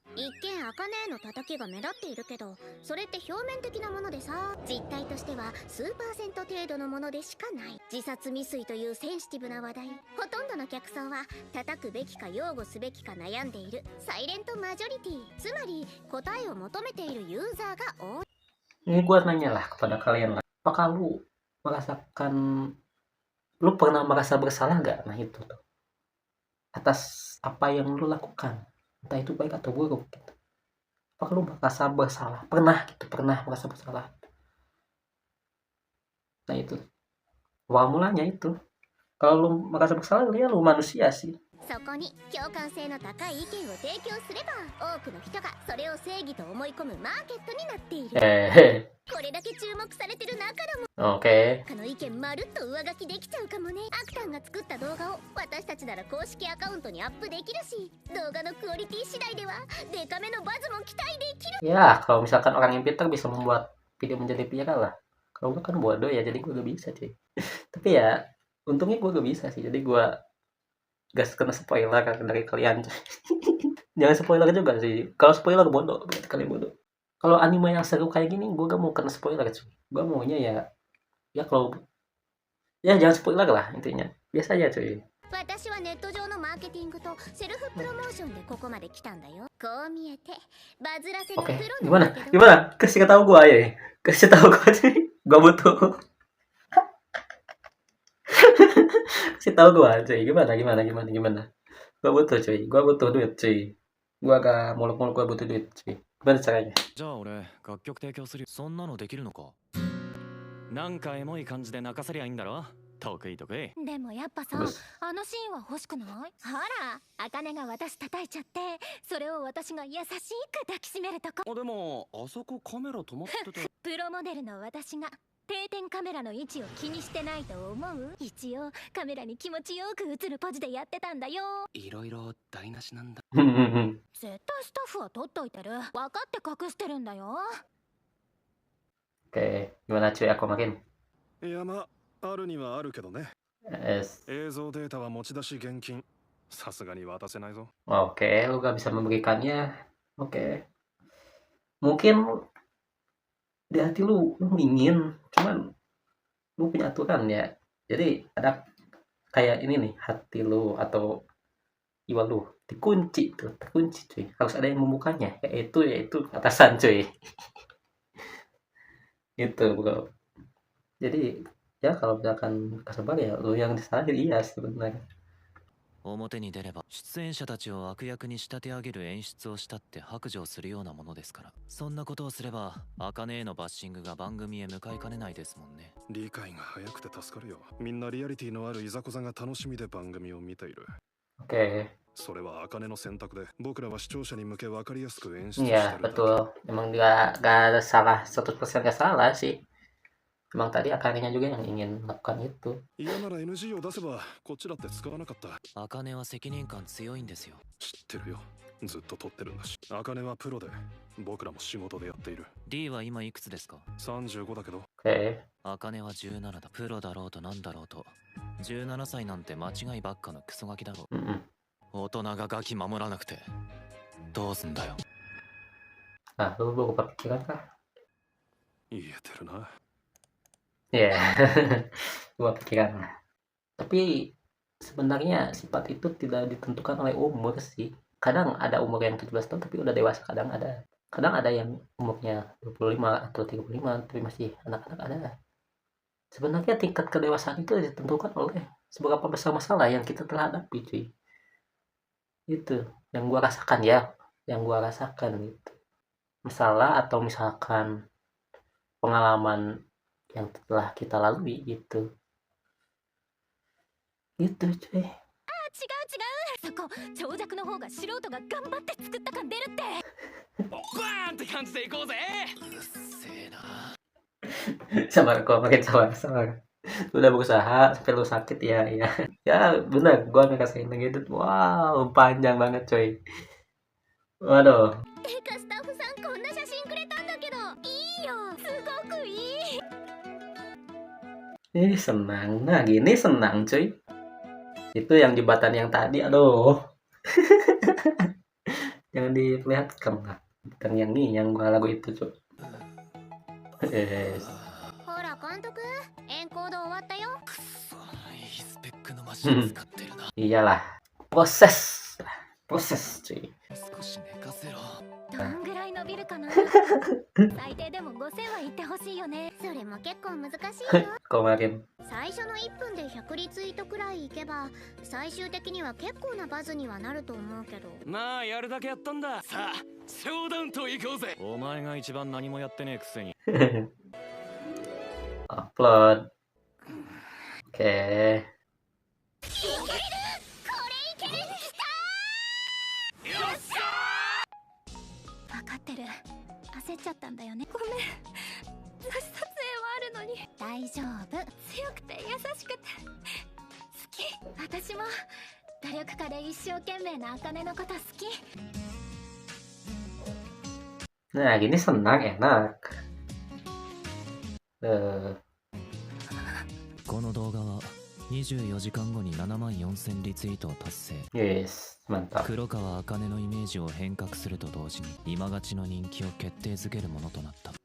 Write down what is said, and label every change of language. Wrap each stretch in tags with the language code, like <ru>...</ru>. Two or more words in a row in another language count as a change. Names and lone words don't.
<ja>一見茜への叩きが目立っているけど、それって表面的なものでさ、実態としては数%程度のものでしかない。自殺未遂というセンシティブな話題、ほとんどの客層は叩くべきか擁護すべきか悩んでいるサイレントマジョリティ、つまり答えを求めているユーザーが多い。</ja> <id>Ini gua nanya lah kepada kalian lah, apakah merasakan lu pernah merasa bersalah nggak? Nah itu tuh, atas apa yang lu lakukan, entah itu baik atau buruk gitu. Apakah lu merasa bersalah? Pernah merasa bersalah. Nah itu, awal mulanya itu. Kalau lu merasa bersalah, ya lu manusia sih.</id> <ja>そこに共感性の高い意見を提供すれば多くの人がそれを正義と思い込むマーケットになっている。これだけ注目されてる中でも</ja> <id>Oke.</id> <ja>他の意見まるっと上書きできちゃうかもね。アクタンが作った動画を私たちなら公式アカウントにアップできるし、動画のクオリティ次第ではデカめのバズも期待できる。</ja> <id>Ya, kalau misalkan orang yang pintar bisa membuat video menjadi viral lah. Kalau gue kan bodoh ya, jadi gue gak bisa cuy. Tapi ya, untungnya gue gak bisa sih. Jadi gue gak kena spoiler dari kalian. Jangan spoiler juga sih. Kalau spoiler bodoh, berarti kalian bodoh. Kalau anime yang seru kayak gini, gue gak mau kena spoiler cuy. Gue maunya ya kalau ya jangan spoiler lah intinya. Biasa aja cuy.</id> <ja>私はネット上のマーケティングとセルフプロモーションでここまで来たんだよ。こう見えてバズらせるプ</ja> <id>Oke,</id> <ja>ロなんだ</ja> <id>gimana?</id> <ja>けど。</ja> <id>Gimana? Kasih tahu gue ya. Kasih tahu gue cuy. Gue butuh. Kasih tahu gue cuy. Gimana? Gue butuh cuy. Gue butuh duit cuy. Gue agak muluk-muluk, gue butuh duit cuy. Gimana caranya?</id> <ja>じゃあ俺楽曲提供するよ。そんなのできるのか。なんかエモい感じで泣かせりゃいいんだろ。得意。でもやっぱさ、</ja> <id>Bagus.</id> <ja>あのシーンは欲しくない？ほら、茜が私叩いちゃって、それを私が優しく抱きしめるとこ。あでもあそこカメラ止まってた。プロモデルの私が定点カメラの位置を気にしてないと思う？一応カメラに気持ちよく映るポジでやってたんだよ。いろいろ台無しなんだ。絶対スタッフは撮っといてる。分かって隠してるんだよ。</ja> <id>Oke, gimana cuy aku makin?</id> <ja>いやまあ、あるにはあるけどね。 Es. 映像データは持ち出し現金。さすがに渡せないぞ。</ja> <id>Oke, lu gak bisa memberikannya. Oke. Mungkin di hati lu ingin, cuman lu punya aturan ya. Jadi ada kayak ini nih, hati lu atau jiwa lu dikunci tuh, terkunci cuy. Harus ada yang membukanya, yaitu atasan cuy. Gitu bro. Jadi ya kalau misalkan kesebar ya lu yang disalahin, iya sebenarnya.</id> <ja>表に出れば出演者たちを悪役に仕立て上げる演出をしたって白状するようなものですから。そんなことをすれば茜へのバッシングが番組へ向かいかねないですもんね。理解が早くて助かるよ。みんなリアリティのあるいざこざが楽しみで番組を見ている。</ja> <id>Oke.</id> <ja>それは茜の選択で、僕らは視聴者に向け分かりやすく演出して</ja> <id>Iya</id> <ja>るだけ。</ja> <id>betul. Emang dia gak ada salah 100% gak salah sih. Emang tadi akarnya juga yang ingin melakukan itu.</id> <ja>嫌なら NG を出せばこっちだって使わなかった。茜は責任感強いんですよ。知ってるよ。ずっと撮ってるんだし。茜はプロで、僕らも仕事でやっている。 D は今いくつですか。 35だけど。</ja> <id>Oke.</id> <ja>茜は17だ。プロだろうとなんだろうと17歳なんて間違いばっかのクソガキだろ。 Mm-mm. 大人がガキ守らなくてどうすんだよ。</ja> <id>Nah, lu kepikiran kah?</id> <ja>言えてるな。</ja> <id>Iya. Gua pikiran lah. Tapi sebenarnya sifat itu tidak ditentukan oleh umur sih. Kadang ada umur yang 17 tahun tapi udah dewasa, kadang ada yang umurnya 25 atau 35 tapi masih anak-anak ada. Sebenarnya tingkat kedewasaan itu ditentukan oleh seberapa besar masalah yang kita telah hadapi cuy. Itu yang gua rasakan ya, gitu. Masalah atau misalkan pengalaman yang telah kita lalui gitu. Gitu cuy.</id> <ja>違うそこ長尺の方が素人が頑張って作った感出るって。バーンって感じでいこうぜ。うるせえな。</ja> <id>Sabar kok, makin sabar. Udah berusaha sampai lu sakit ya. Ya benar, gua ngerasain gitu. Wow, panjang banget coy. Waduh.</id> <ja>てかスタッフさんこんな写真くれたんだけどいいよすごくいい。</ja> <id>Senang. Nah, gini senang cuy. Itu yang jembatan yang tadi, aduh. Jangan diperlihatkan lah. Bukan yang ini, yang gua lagu itu cuy.</id> <ja>ほら監督エンコード終わったよ。くそいいスペックのマシン使ってるな。</ja> <id>Iyalah, proses proses cuy.</id> <ja>少し寝かせろ。どんぐらい伸びるかな最低でも5000は言ってほしいよね。それも結構難しいよ。</ja> <id>Kemarin</id> <ja>最初の1分で100リツイートくらいいけば最終的には結構なバズにはなると思うけど。まあやるだけやったんだ。さあショーダウンと行こうぜ。お前が一番何もやってねえくせに。</ja> <id>upload. Oke.</id> <ja>分かってる。焦っちゃったんだよね。ごめん。撮影はあるのに。大丈夫。強くて優しくて好き。私も努力家で一生懸命な茜のこと好き。</ja> <id>Nah, gini senang, enak.</id> <ja>この動画は24時間後に7万4000リツイートを達成。</ja> <id>Yes, mantap.</id> <ja>黒川茜のイメージを変革すると同時に今勝ちの人気を決定づけるものとなった。</ja>